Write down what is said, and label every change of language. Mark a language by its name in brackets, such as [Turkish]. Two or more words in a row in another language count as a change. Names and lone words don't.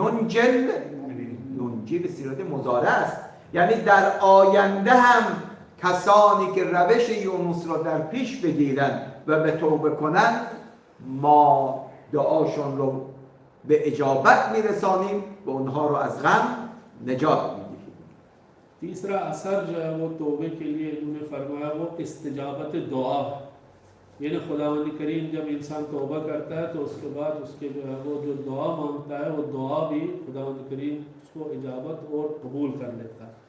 [Persian] ننجی به صورت مضارع است، یعنی در آینده هم کسانی که روش یونس را در پیش بگیرند و به توبه کنند ما دعاشون رو به اجابت میرسانیم و اونها رو از غم نجات میدیم. [Urdu] تیسرا اثر جو ہے وہ توبے کے لیے انہوں نے فرمایا وہ استجابت دعا، یعنی خداوند کریم جب انسان توبہ کرتا ہے تو اس کے بعد اس کے جو ہے وہ جو دعا مانگتا ہے وہ دعا بھی خداوند کریم اس کو اجابت اور قبول کر لیتا ہے.